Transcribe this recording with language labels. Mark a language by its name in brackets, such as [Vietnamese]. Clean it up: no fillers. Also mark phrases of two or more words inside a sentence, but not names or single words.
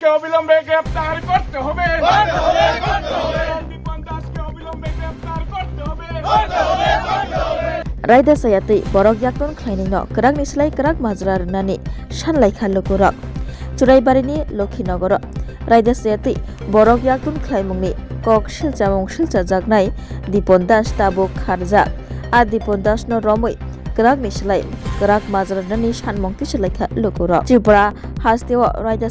[Bangla] দাসকে অবিলম্বে গ্রেফতার করতে হবে। দীপন দাসকে অবিলম্বে গ্রেফতার করতে হবে। [Kok Borok] Raida sayati borok yakton khlaini no krak ni slai krak majra rnani sanlai khallo kurok Churaibarini Lokhinogor Raida sayati borok yakton khlaimungni kok silchamung silchajaknai Dipon Das tabuk kharjak a Dipon Das no romoi krak ni slai krak majra rnani sanmung tislai khallo kurok Tripura hasteo Raida